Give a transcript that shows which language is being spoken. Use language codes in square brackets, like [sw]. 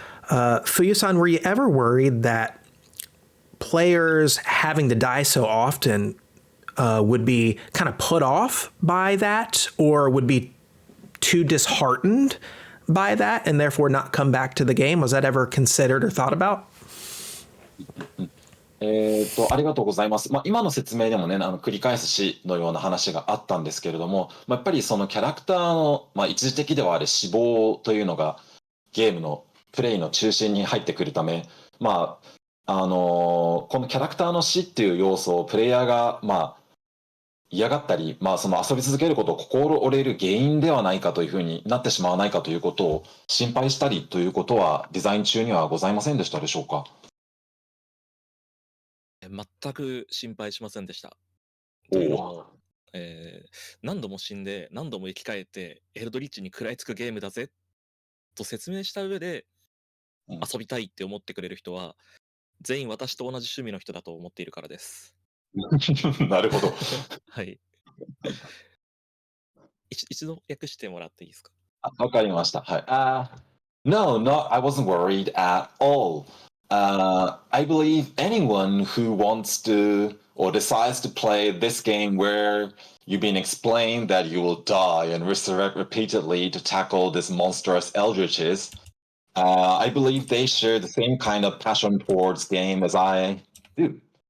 [en] Fuyu-san, were you ever worried that players having to die so often would be kind of put off by that, or would be too disheartened by that and therefore not come back to the game? Was that ever considered or thought about? [ja] ありがとうございます。今の説明でもね、繰り返すしのような話があったんですけれども、やっぱりそのキャラクターの、一時的ではある死亡というのがゲームのプレイの中心に入ってくるため、このキャラクターの死っていう要素をプレイヤーが、嫌がったり、その遊び続けることを心折れる原因ではないかというふうになってしまわないかということを心配したりということはデザイン中にはございませんでしたでしょうか？全く心配しませんでした。というのも、何度も死んで何度も生き返ってエルドリッチに食らいつくゲームだぜと説明した上で遊びたいって思ってくれる人は全員私と同じ趣味の人だと思っているからです。なるほど。はい。一度訳してもらっていいですか？わかりました。はい。 [en] No, I wasn't worried at all. I believe anyone who wants to or decides to play this game where you've been explained that you will die and resurrect repeatedly to tackle this monstrous eldritches, I believe they share the same kind of passion towards game as I do.